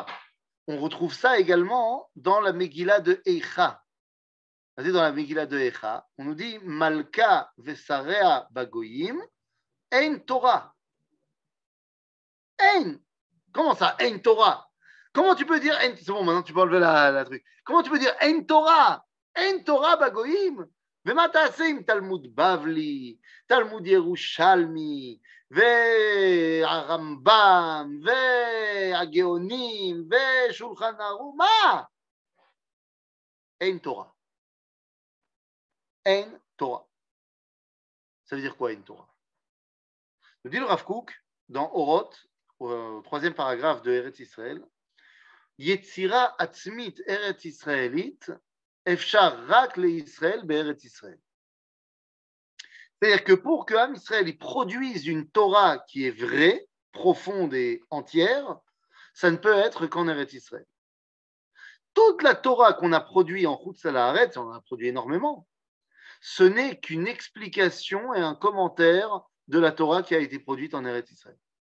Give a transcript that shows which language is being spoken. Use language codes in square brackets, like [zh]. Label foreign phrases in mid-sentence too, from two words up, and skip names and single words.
[fr] On retrouve ça également dans la Megillah de Eicha. Dans la Megillah de Eicha, on nous dit [he] מלכה ושריה בגוים, אין תורה. [fr] Ein. Comment ça, [he] אין תורה? [fr] Comment tu peux dire Ein? C'est bon, maintenant tu peux enlever la truc. Comment tu peux dire [he] אין תורה? אין תורה בגוים? ומה תעשה עם תלמוד בבלי, תלמוד ירושלמי, והרמב"ם, והגאונים, ושולחן ערוך? מה? אין תורה. אין Torah. [fr] Ça veut dire quoi, une Torah? Nous dit le Rav Kook dans Oroth, au 3e paragraphe de Eretz Israël, [he] יצירה עצמית ארץ ישראלית, אפשר רק לישראל בארץ ישראל. [fr] C'est-à-dire que pour que [he] עם ישראל [fr] produise une Torah qui est vraie, profonde et entière, ça ne peut être qu'en Eretz Israël. Toute la Torah qu'on a produite en [he] חוץ לארץ, [fr] on en a produit énormément, ce n'est qu'une explication et un commentaire de la Torah qui a été produite en Eretz Israël.